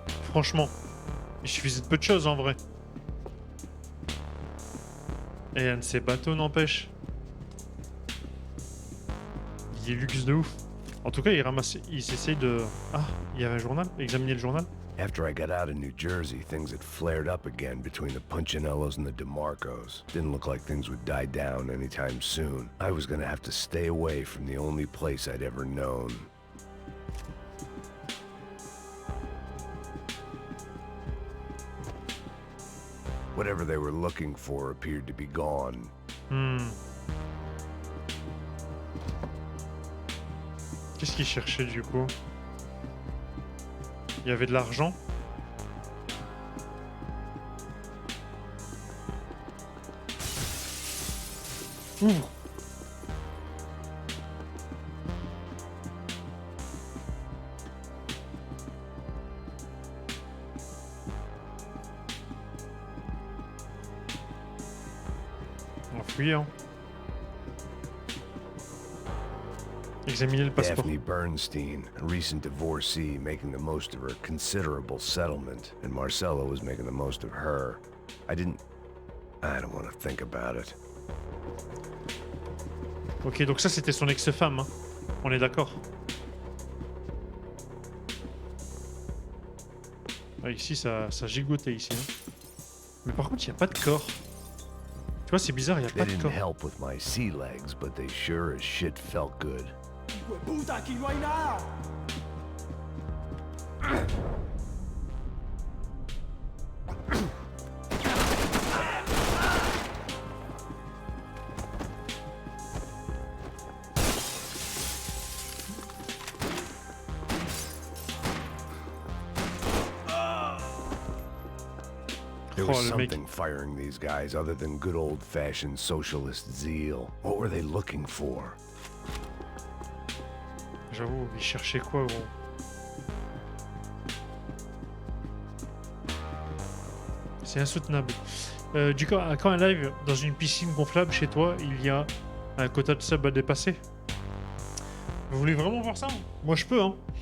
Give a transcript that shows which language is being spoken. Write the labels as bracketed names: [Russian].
[French] Franchement, il suffisait de peu de choses en vrai. Et un de ces bateaux n'empêche. Il est luxe de ouf. En tout cas, il ramasse, il s'essaye de... Ah, il y avait un journal. Examiner le journal. [English] After I got out of New Jersey, things had flared up again between the Punchinellos and the DeMarcos. Didn't look like things would die down anytime soon. I was gonna have to stay away from the only place I'd ever known. Whatever they were looking for appeared to be gone. [French] Qu'est-ce qu'ils cherchaient du coup? Il y avait de l'argent. Ouvre. On va fouiller, hein. Examiner le passeport. [English] Daphne Bernstein, a recent divorcee, making the most of her considerable settlement, and Marcella was making the most of her. I don't want to think about it. [French] Ok, donc ça c'était son ex-femme, hein. On est d'accord. Ah, ici ça gigotait ici. Hein. Mais par contre il n'y a pas de corps. Tu vois c'est bizarre, il n'y a pas de corps. [English] They didn't help with my sea legs, but they sure as shit felt good. [Spanish] ¡Puta, aquí no hay nada! [English] There was something firing these guys other than good old-fashioned socialist zeal. What were they looking for? [French] J'avoue, ils cherchaient quoi, gros? C'est insoutenable. Du coup, quand un live dans une piscine gonflable chez toi, il y a un quota de sub à dépasser. Vous voulez vraiment voir ça? Moi je peux, hein.